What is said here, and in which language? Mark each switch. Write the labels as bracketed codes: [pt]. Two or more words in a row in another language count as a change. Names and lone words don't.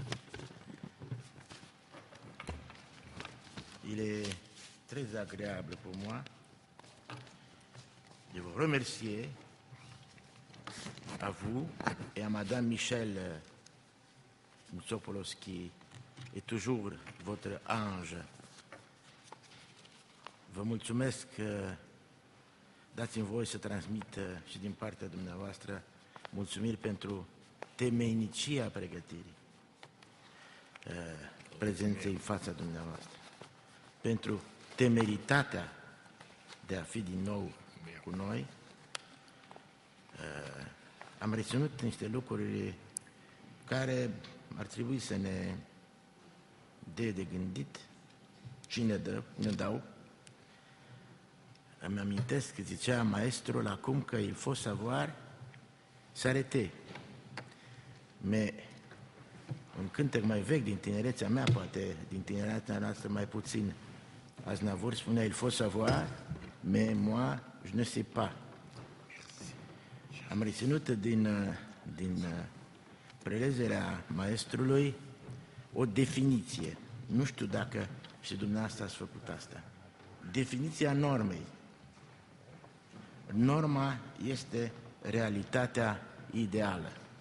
[fr] Il est très agréable pour moi de vous remercier, à vous et à Madame Michel Moutsopoulos, qui est toujours votre ange. [ro] Vă mulțumesc că dați-mi voie să transmit și din partea dumneavoastră mulțumiri pentru temeinicia pregătirii prezenței în fața dumneavoastră, pentru temeritatea de a fi din nou cu noi. Am reținut niște lucruri care ar trebui să ne dea de gândit. Cine dă, ne dau. Îmi amintesc că zicea maestrul acum că [fr] il faut savoir s'arrêter. [ro] Mais un cântec mai vechi din tinerețea mea, poate din tinerețea noastră mai puțin, Aznavour spunea, [fr] il faut savoir, mais moi, je ne sais pas. [ro] Am reținut din prelegerea maestrului o definiție. Nu știu dacă și dumneavoastră ați făcut asta. Definiția normei. Norma este realitatea ideală.